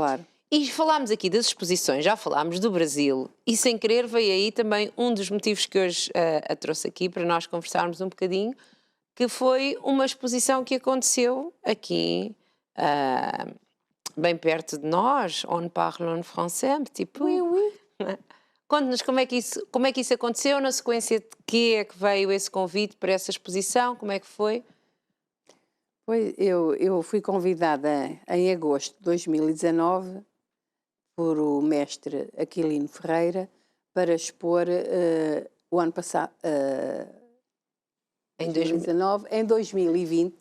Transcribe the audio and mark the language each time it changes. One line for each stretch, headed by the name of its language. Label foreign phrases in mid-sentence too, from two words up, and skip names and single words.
Portuguese: Claro. E falámos aqui das exposições, já falámos do Brasil, e sem querer veio aí também um dos motivos que hoje a trouxe aqui para nós conversarmos um bocadinho, que foi uma exposição que aconteceu aqui, bem perto de nós,
French: on parle en français, tipo... Oui, oui.
Portuguese: Conte-nos como é que isso aconteceu, na sequência de que é que veio esse convite para essa exposição, como é que foi? Pois, eu fui convidada em agosto de 2019 por o mestre Aquilino Ferreira para expor o ano passado, em 2019, em 2020.